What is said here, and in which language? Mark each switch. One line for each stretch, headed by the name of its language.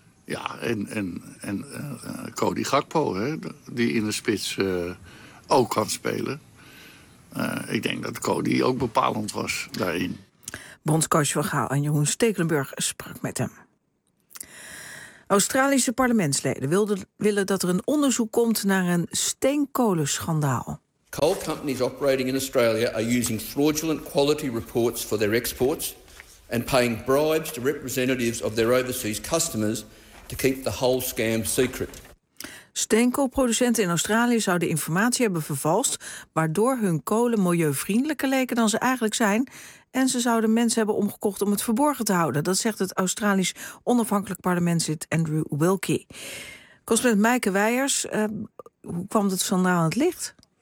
Dutch: Ja, en Cody Gakpo, hè, die in de spits ook kan spelen. Ik denk dat Cody ook bepalend was daarin. Bondscoach Van Gaal en Jeroen Stekelenburg sprak met hem. Australische parlementsleden willen dat er een onderzoek komt naar een steenkolenschandaal.
English: Coal companies operating in Australia are using fraudulent quality reports for their exports and paying bribes to representatives of their overseas customers to keep the whole scam secret.
Dutch: Steenkoolproducenten in Australië zouden informatie hebben vervalst, waardoor hun kolen milieuvriendelijker leken dan ze eigenlijk zijn. En ze zouden mensen hebben omgekocht om het verborgen te houden. Dat zegt het Australisch onafhankelijk parlementslid Andrew Wilkie. Correspondent Maaike Weijers, hoe kwam het schandaal aan het licht?